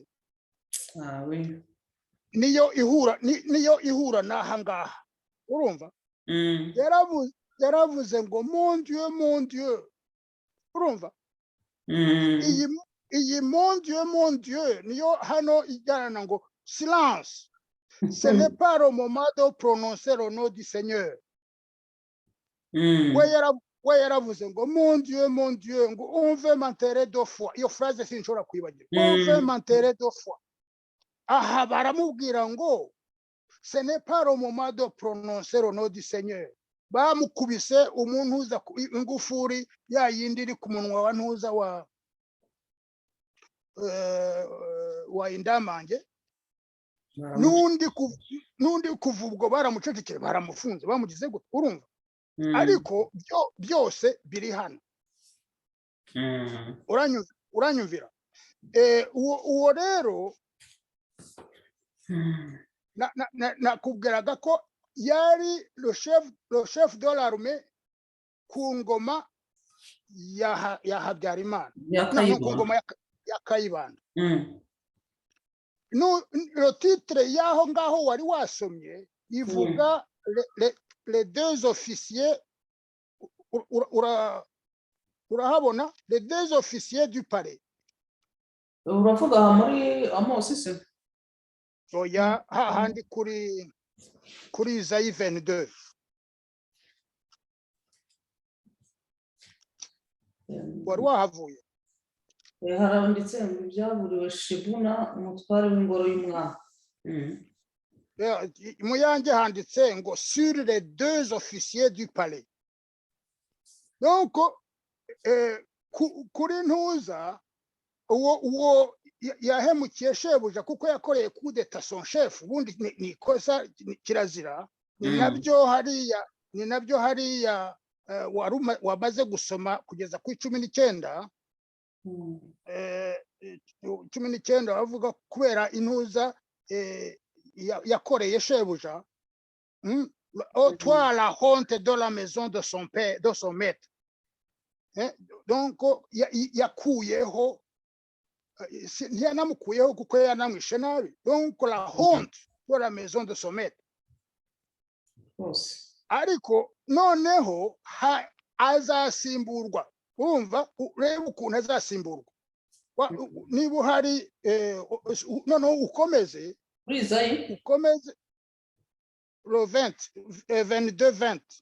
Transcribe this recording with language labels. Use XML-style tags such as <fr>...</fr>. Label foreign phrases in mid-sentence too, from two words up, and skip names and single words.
<fr>oui</fr> <rw>niyo ihura n'aha ngaha urumva yaravuze ngo</rw> <fr>mon Dieu</fr> <rw>urumva iyi</rw> <fr>mon Dieu</fr> <rw>niyo hano ijyana ngo</rw> <fr>silence ce n'est pas le moment de prononcer le nom du Seigneur</fr> <rw>we yaravuze ngo</rw> <fr>mon Dieu</fr> <rw>ngo</rw> <fr>on veut m'enterrer 2 fois</fr> <rw>iyo phrase sinshobora kwibagira</rw> <fr>on veut m'enterrer 2 fois</fr> <rw>aha baramubwira ngo</rw> <fr>ce n'est pas le moment de prononcer le nom du Seigneur</fr> <rw>bamukubise umuntu uza ingufuri ya yindi iri ku munwa wa ntuza wa indamange nundi kuva ubwo baramucecekeye baramufunze bamugize gute urumva ariko byose biri hano uranyumvira uwo rero nakubwiraga ko yari</rw> <fr>le chef de l'armée</fr> <rw>ku ngoma ya Habyarimana ku ngoma ya Kayibanda</rw> <fr>le titre</fr> <rw>yaho ngaho wari wasomye ivuga</rw> <fr>les 2 officiers urahabona les 2 officiers du palais</fr> <rw>uravuga muri Amosi se oya hahandi kuri Isaïe 22 wari wahavuye haranditse ngo byaburiwe Shibuna umutware w'ingoro y'umwami mu yanjye handitse ngo</rw> <fr>sur les 2 officiers du palais donc</fr> <rw>kuri ntuza uwo yahemukiye shebuja kuko yakoreye</rw> <fr>coup d'état son chef</fr> <rw>ubundi ni kosa kirazira ni nabyo hariya wamaze gusoma kugeza ku 19</rw> <fr>19</fr> <rw>bavuga kubera intuza yakoreye shebuja</rw> <fr>toi la honte de la maison de son père de son maître donc</fr> <rw>yakuyeho ntiyanamukuyeho kuko yanamwishe nabi</rw> <fr>donc la honte de la maison de son maître</fr> <rw>ariko noneho azasimburwa urumva ureba ukuntu azasimburwa niba uhari noneho ukomeze le 22</rw>